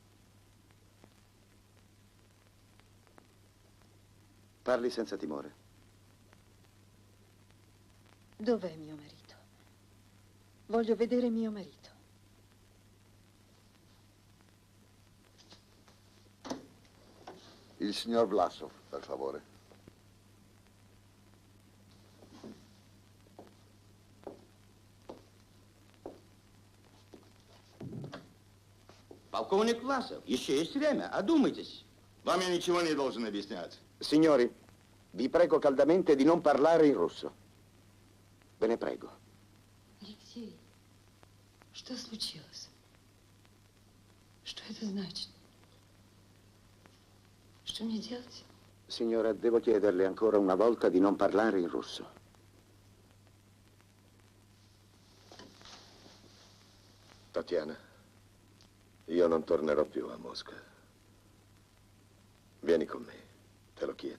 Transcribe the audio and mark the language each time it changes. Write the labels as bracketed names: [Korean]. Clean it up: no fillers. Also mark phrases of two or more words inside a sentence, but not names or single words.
[Italian] Parli senza timore. Dov'è mio marito? Voglio vedere mio marito. Il signor Vlasov, per favore. [Russian] Полковник Власов, еще есть время, одумайтесь. Вам я ничего не должен объяснять. [Italian] Signori, vi prego caldamente di non parlare in russo. Ve ne prego. [Russian] Алексей, что случилось? Что это значит? Что мне делать? [Italian] Signora, devo chiederle ancora una volta di non parlare in russo. Tatiana, io non tornerò più a Mosca. Vieni con me, te lo chiedo.